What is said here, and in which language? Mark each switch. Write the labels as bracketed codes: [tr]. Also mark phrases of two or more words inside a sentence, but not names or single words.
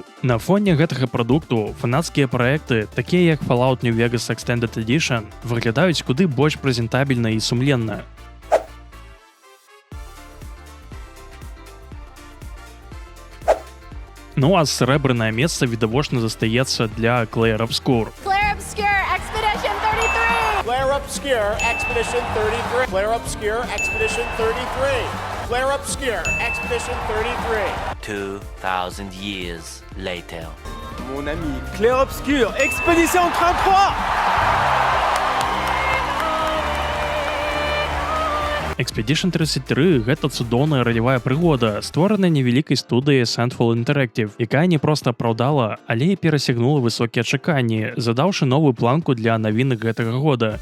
[be] На фоне гэтага прадукту фанацкія праекты, такія як Fallout New Vegas Extended Edition, выглядаюць куды больш прэзентабельна і сумленна. Ну а срэбранае месца відавочна застаецца для Clair Obscur. Clair Obscur Expedition 33! Clair Obscur Expedition 33. Clair Obscur Expedition 33. Clair Obscur Expedition 33. [en] 2,000 years later. [fr] Mon ami, Clair Obscur Expedition 33! [be] Expedition 33 – гэта цудоўная ралявая прыгода, створаная невялікай студыяй Sandfall Interactive, якая не проста апраўдала, але і перасягнула высокія чаканні, задаўшы новую планку для навінак гэтага года.